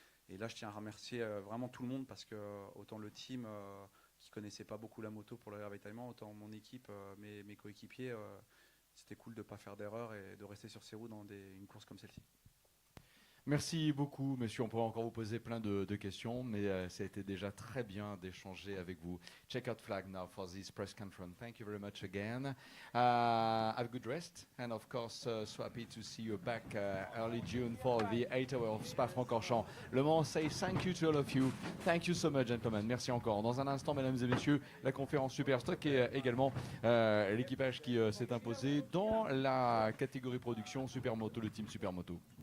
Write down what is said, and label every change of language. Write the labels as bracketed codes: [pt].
[fr] Et là, je tiens à remercier vraiment tout le monde parce que autant le team qui connaissait pas beaucoup la moto pour le ravitaillement, autant mon équipe, mes coéquipiers, c'était cool de pas faire d'erreur et de rester sur ses roues dans une course comme celle-ci. Merci beaucoup, monsieur. On pourrait encore vous poser plein de questions, mais ça a été déjà très bien d'échanger avec vous. [en] Check out flag now for this press conference. Thank you very much again. Have a good rest, and of course, so happy to see you back early June for the 8 hours of Spa-Francorchamps. Le Mans say thank you to all of you. Thank you so much, gentlemen. [fr] Merci encore. Dans un instant, mesdames et messieurs, la conférence Superstock et également l'équipage qui s'est imposé dans la catégorie production Supermoto, le team Supermoto.